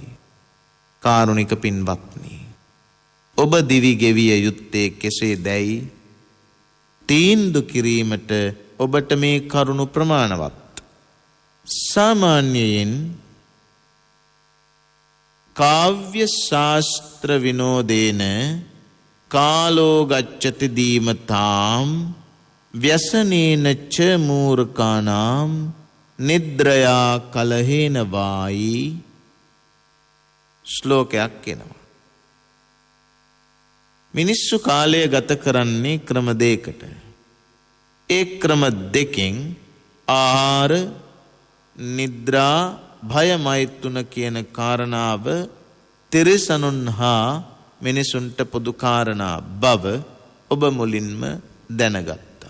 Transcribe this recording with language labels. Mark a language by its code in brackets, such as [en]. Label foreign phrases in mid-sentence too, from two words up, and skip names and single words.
[si] කාරුණික පින්වත්නි, ඔබ දිවි ගෙවිය යුත්තේ කෙසේ දැයි තීන්දු කිරීමට ඔබට මේ කරුණු ප්‍රමාණවත්. [sa] සාමාන්‍යයෙන් කාව්‍ය ශාස්ත්‍ර විනෝදේන කාලෝ ගච්ඡති දීමතාම් ව්‍යසනේන ච මූර්ඛානාම් නිද්‍රයා කලහේන වායි [si] ශ්ලෝකයක් එනවා. මිනිස්සු කාලය ගත කරන්නේ ක්‍රම දෙකකට. ඒ ක්‍රම දෙකෙන් ආහාර, නිද්‍රා, භය, මෛත්‍රුන කියන කාරණාව තිරිසනුන් හා මිනිසුන්ට පොදු කාරණා බව ඔබ මුලින්ම දැනගත්තා.